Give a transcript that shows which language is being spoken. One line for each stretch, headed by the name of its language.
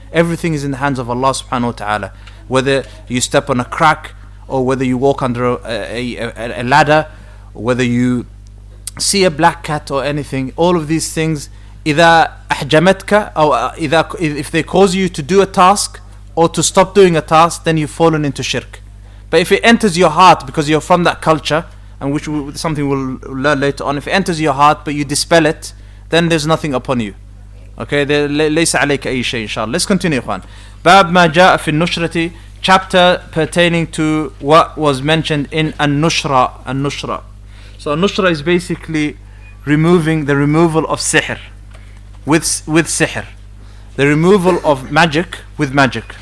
English: Everything is in the hands of Allah subhanahu wa ta'ala. Whether you step on a crack, or whether you walk under a ladder, or whether you see a black cat or anything, all of these things, إذا أحجمتك أو if they cause you to do a task or to stop doing a task, then you've fallen into shirk. But if it enters your heart because you're from that culture, and which something we'll learn later on, if it enters your heart but you dispel it, then there's nothing upon you.
Arabic: Okay, ليس عليك أي شيء إن شاء الله.
English: Let's continue, Ikhwan. باب ما جاء في النشرة, chapter pertaining to what was mentioned in النشرة. So النشرة is basically the removal of sihr. With sihr, the removal of magic with magic.